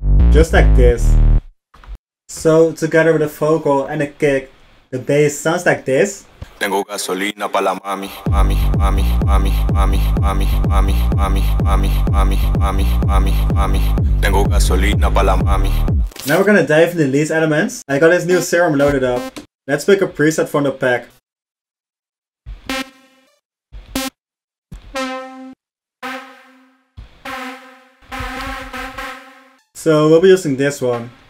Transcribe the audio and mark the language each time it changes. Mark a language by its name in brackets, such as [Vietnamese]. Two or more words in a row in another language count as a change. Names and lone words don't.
[English] just like this. So together with the vocal and the kick, the bass sounds like this. [Spanish] Tengo gasolina pa la mami, mami, mami, mami, mami, mami, mami, mami, mami, mami, mami, mami, mami. Tengo gasolina pa la mami. [English] Now we're gonna dive into these elements. I got this new Serum loaded up. Let's pick a preset from the pack. So we'll be using this one.